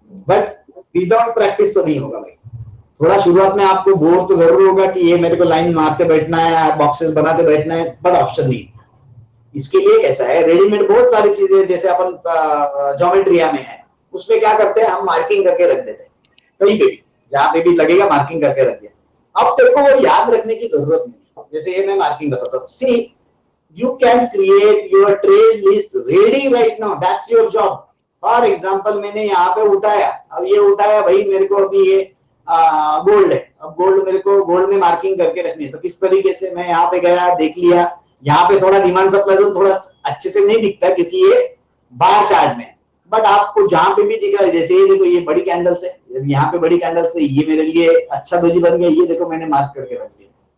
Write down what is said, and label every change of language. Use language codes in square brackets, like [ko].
[hi] But without practice तो नहीं होगा भाई. थोड़ा शुरुआत में आपको बोर तो जरूर होगा कि ये मेरे को लाइन मारते बैठना है, बॉक्सेस बनाते बैठना है, बट ऑप्शन नहीं. इसके लिए कैसा है, रेडीमेड बहुत सारी चीजें जैसे अपन ज्योमेट्रिया में है, उसमें क्या करते हैं हम मार्किंग करके रख देते हैं, कहीं पे भी जहां पे भी लगेगा मार्किंग करके रख दिया. अब तेरे को वो याद रखने की जरूरत नहीं, जैसे ये मैं मार्किंग बताता हूँ। [en] See you can create your trade list ready right now, that's your job. [hi] For example मैंने यहाँ पे उठाया, अब ये उठाया भाई मेरे को अभी ये गोल्ड है, अब गोल्ड मेरे को गोल्ड में मार्किंग करके रखनी है, तो किस तरीके से मैं यहाँ पे गया देख लिया, यहाँ पे थोड़ा डिमांड सप्लाई जोन थोड़ा अच्छे से नहीं दिखता क्योंकि ये बार चार्ट में, बट आपको जहां पे भी दिख रहा है, जैसे ये देखो ये बड़ी कैंडल से, यहाँ पे बड़ी कैंडल से ये मेरे लिए अच्छा दोजी बन गया, ये देखो मैंने मार्क करके रख दिया,